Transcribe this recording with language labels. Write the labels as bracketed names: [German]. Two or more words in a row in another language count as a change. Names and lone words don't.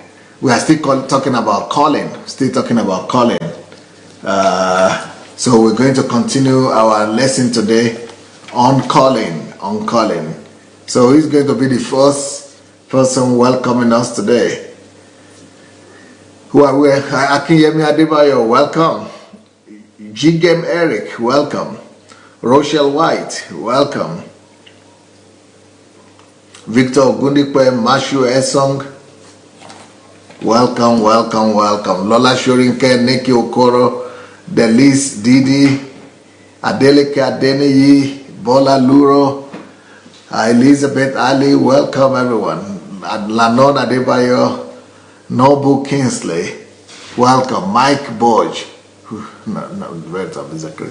[English] We are still talking about calling. So we're going to continue our lesson today on calling. So who's going to be the first person welcoming us today? Who are we? Akinyemi Adebayo, welcome. Jigem Eric, welcome. Rochelle White, welcome. Victor Gundikwe Mashu Esong, welcome. Lola Shorinke, Neki Okoro, Delis Didi, Adeleke Adeniyi, Bola Luro, Elizabeth Ali, welcome everyone. Lanon Adebayo, Nobu Kingsley, welcome. Mike Borge. No, words of Zachary.